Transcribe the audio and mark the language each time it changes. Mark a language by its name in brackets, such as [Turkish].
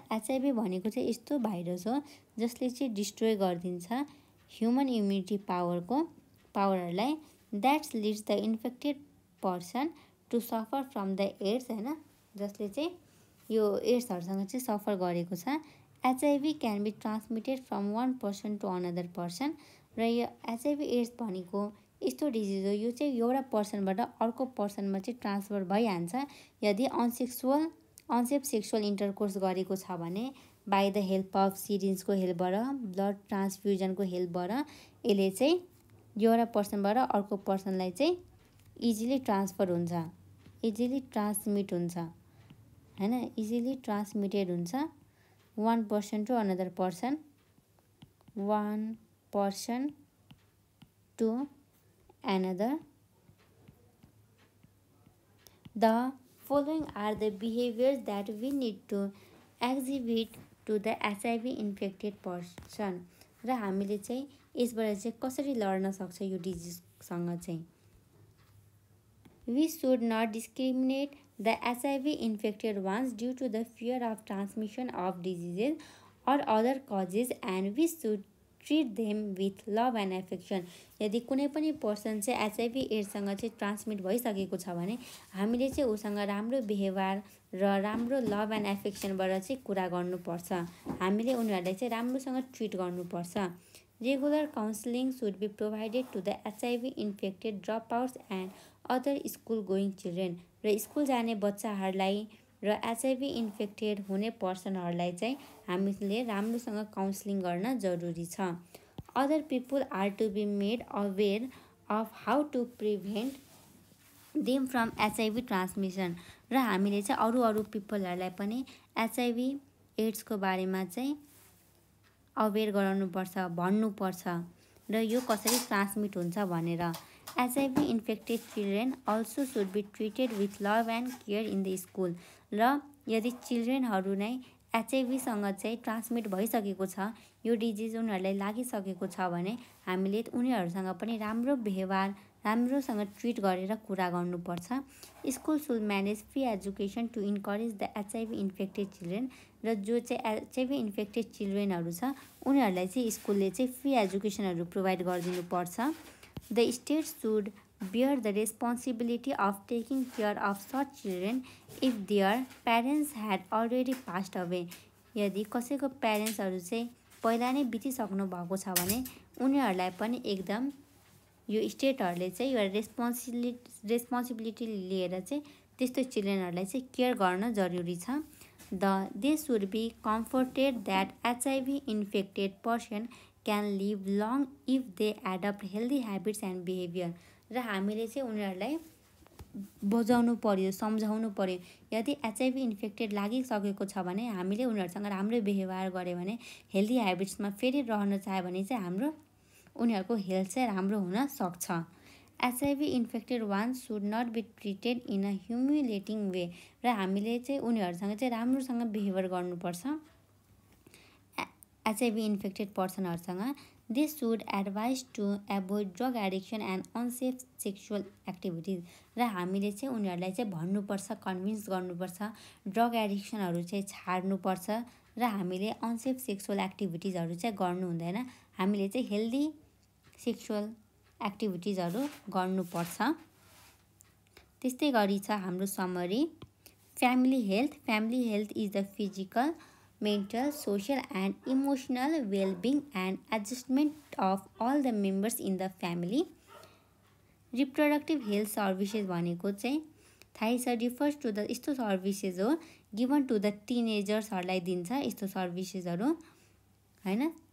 [Nepali] HIV भनेको चाहिँ यस्तो भाइरस हो जसले चाहिँ डिस्ट्रोय गरिदिन्छ human immunity पावरहरूलाई। [English] that's leads the infected person to suffer from the AIDS [Nepali] हैन, जसले चाहिँ यो एड्सहरूसँग चाहिँ सफर गरेको छ। [English] HIV can be transmitted from one person to another person. [Nepali] र यो एचआइभी एड्स भनेको यस्तो डिजिज हो यो चाहिँ एउटा पर्सनबाट अर्को पर्सनमा चाहिँ ट्रान्सफर भइहाल्छ यदि अनसेफ सेक्सुअल इन्टरकोर्स गरेको छ भने [English] by the help of [Nepali] सिरिन्जको हेल्पबाट, blood ट्रान्सफ्युजनको हेल्पबाट यसले चाहिँ एउटा पर्सनबाट अर्को पर्सनलाई चाहिँ इजिली ट्रान्सफर हुन्छ, इजिली ट्रान्समिट हुन्छ हैन, इजिली ट्रान्समिटेड हुन्छ [English] One person to another person, one person to another. The following are the behaviors that we need to exhibit to the HIV infected person. [Nepali] र हामीले चाहिँ यसबाट चाहिँ कसरी लड्न सक्छ यो डिजिजसँग चाहिँ। [English] We should not discriminate the HIV infected ones due to the fear of transmission of diseases or other causes, and we should treat them with love and affection. [Nepali] यदि कुनै पनि पर्सन चाहिँ एचआइभी एड्ससँग चाहिँ ट्रान्समिट भइसकेको छ भने हामीले चाहिँ उसँग राम्रो बिहेभियर र राम्रो लभ एन्ड एफेक्सनबाट चाहिँ कुरा गर्नुपर्छ। हामीले उनीहरूलाई चाहिँ राम्रोसँग ट्रिट गर्नुपर्छ। [English] Regular counselling should be provided to the HIV infected drop outs and other school going children. [Nepali] र स्कुल जाने बच्चाहरूलाई र एचआइभी इन्फेक्टेड हुने पर्सनहरूलाई चाहिँ हामीले राम्रोसँग काउन्सिलिङ गर्न जरुरी छ। [English] Other people are to be made aware of how to prevent them from HIV transmission. [Nepali] र हामीले चाहिँ अरू पिपलहरूलाई पनि एचआइभी एड्सको बारेमा चाहिँ अवेर गराउनुपर्छ, भन्नुपर्छ र यो कसरी ट्रान्समिट हुन्छ भनेर। [English] HIV infected children also should be treated with love and care in the school. [Nepali] र यदि चिल्ड्रेनहरू नै एचआइभीसँग चाहिँ ट्रान्समिट भइसकेको छ, यो डिजिज उनीहरूलाई लागिसकेको छ भने हामीले उनीहरूसँग पनि राम्रो बिहेभियर, राम्रोसँग ट्रिट गरेर कुरा गर्नुपर्छ। [English] School should manage free education to encourage the HIV infected children. [Nepali] र जो चाहिँ एचआइभी इन्फेक्टेड चिल्ड्रेनहरू छ उनीहरूलाई चाहिँ स्कुलले चाहिँ फ्री एजुकेसनहरू प्रोभाइड गरिदिनुपर्छ। [English] The state should bear the responsibility of taking care of such children if their parents had already passed away. [Nepali] यदि कसैको प्यारेन्ट्सहरू चाहिँ पहिला नै बितिसक्नु भएको छ भने उनीहरूलाई पनि एकदम यो स्टेटहरूले चाहिँ एउटा रेस्पोन्सिबिलिटी लिएर चाहिँ त्यस्तो चिल्ड्रेनहरूलाई चाहिँ केयर गर्न जरुरी छ। [English] They should be comforted that HIV infected person can live long if they adopt healthy habits and behaviour. [Nepali] र हामीले चाहिँ उनीहरूलाई बुझाउनु पर्यो, सम्झाउनु पर्यो। यदि एचआइभी इन्फेक्टेड लागिसकेको छ भने हामीले उनीहरूसँग राम्रो व्यवहार गऱ्यो भने, हेल्दी ह्याबिट्समा फेरि रहन चाह्यो भने चाहिँ हाम्रो उनीहरूको हेल्थ चाहिँ राम्रो हुन सक्छ। [English] HIV infected ones should not be treated in a humiliating way. [Nepali] र हामीले चाहिँ उनीहरूसँग चाहिँ राम्रोसँग बिहेभियर गर्नुपर्छ HIV infected पर्सनहरूसँग। [English] They should advise to avoid drug addiction and unsafe sexual activities. [Nepali] र हामीले चाहिँ उनीहरूलाई चाहिँ भन्नुपर्छ, कन्भिन्स गर्नुपर्छ, ड्रग एडिक्सनहरू चाहिँ छाड्नुपर्छ र हामीले अनसेफ सेक्सुअल एक्टिभिटिजहरू चाहिँ गर्नु हुँदैन। हामीले चाहिँ हेल्दी सेक्सुअल एक्टिभिटिजहरू गर्नुपर्छ। त्यस्तै गरी छ हाम्रो summary. [English] Family health is the physical, mental, social and emotional well-being and adjustment of all the members in the family. Reproductive health services [Nepali] भनेको चाहिँ थाहै छ, [English] refers to the [Nepali] यस्तो सर्भिसेस हो [English] given to the teenagers [Nepali] हरूलाई दिन्छ यस्तो सर्भिसेसहरू हैन।